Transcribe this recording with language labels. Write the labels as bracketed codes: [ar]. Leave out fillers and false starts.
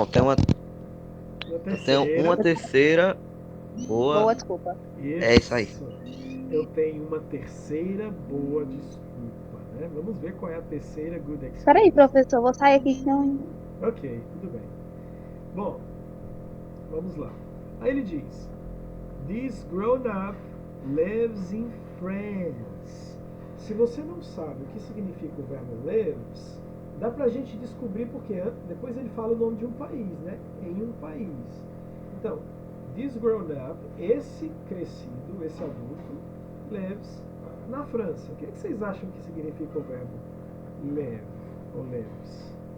[pt] eu tenho uma terceira boa boa. desculpa. É isso aí. Eu tenho uma terceira boa desculpa, né? Vamos ver qual é a terceira [en] good excuse. [pt] Peraí, professor, vou sair aqui senão. Ok, tudo bem. Bom, vamos lá. Aí ele diz: [en] This grown-up lives in France. [pt] Se você não sabe o que significa o verbo lives, dá pra gente descobrir porque depois ele fala o nome de um país, né? Em um país. Então, [en] this grown-up, [pt] esse crescido, esse adulto, lives na França. O que vocês acham que significa o verbo live ou lives?